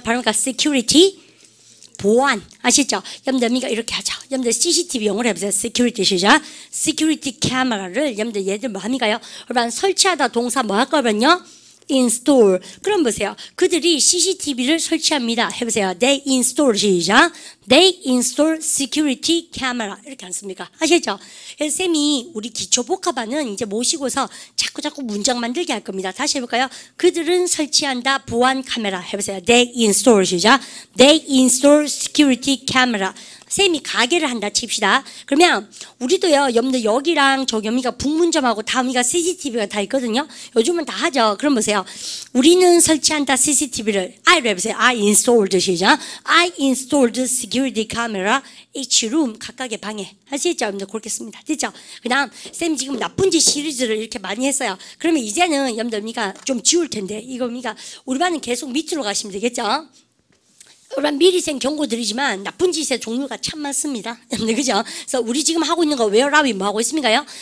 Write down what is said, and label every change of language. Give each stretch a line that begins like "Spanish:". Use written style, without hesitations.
Korean: 바로 그러니까 security 보안 아시죠? 여러분들 이렇게 하죠. 여러분들 CCTV 영어로 해보세요. security 시작. security camera를 여러분들 얘들 뭐 합니까요? 여러분 설치하다 동사 뭐 할 거면요? install. 그럼 보세요. 그들이 CCTV를 설치합니다. 해보세요.
English: They install
Korean: 시작.
English: They install security camera.
Korean: 이렇게 안 씁니까? 아시죠? 그래서 쌤이 우리 기초복합반은 이제 모시고서 자꾸 문장 만들게 할 겁니다. 다시 해볼까요? 그들은 설치한다 보안 카메라. 해보세요.
English: They install
Korean: 시작.
English: They install security camera.
Korean: 쌤이 가게를 한다 칩시다. 그러면 우리도요, 여러분들 여기랑 여기가 북문점하고 다음이가 CCTV가 다 있거든요. 요즘은 다 하죠. 그럼 보세요. 우리는 설치한다 CCTV를 I로 해보세요.
English: I installed
Korean: 시작.
English: I installed security camera each room
Korean: 각각의 방에. 하시겠죠? 여러분들 그렇게 씁니다. 됐죠? 그 다음 쌤 지금 나쁜 짓 시리즈를 이렇게 많이 했어요. 그러면 이제는 여러분들 좀 지울 텐데 이거 우리 반은 계속 밑으로 가시면 되겠죠? 그럼 미리 생 경고 드리지만 나쁜 짓의 종류가 참 많습니다. 그죠? 그래서 우리 지금 하고 있는 거
English: where are we
Korean: 뭐 하고 있습니까요?